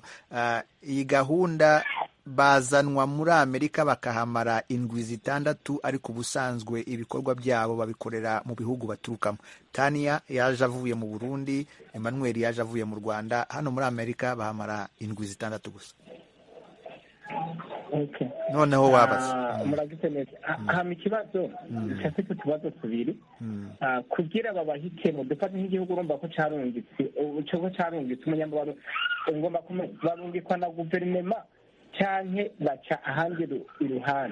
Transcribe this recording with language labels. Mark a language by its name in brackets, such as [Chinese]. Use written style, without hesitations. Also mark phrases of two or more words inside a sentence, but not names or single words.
[Kinyarwanda] Iyi gahunda bazanwa muri Amerika bakahamara 6, ariko ubusanzwe ibikorwa byabo babikorera mu bihugu baturukamo. Tania yaje avuye mu Burundi, Emmanuel yaje avuye mu Rwanda. Hano muri Amerika bahamara 6 gusa. Okay. Noneho wabaza. [Rundi] Muragize neza. Hama ikibazo cyafite utubazo tubiri. Kugira babahitemo, dufate nk'igihugu urumva ko carungitse umunyamabanga, ngomba barungikwa na guverinoma canke baca ahandi iruhande.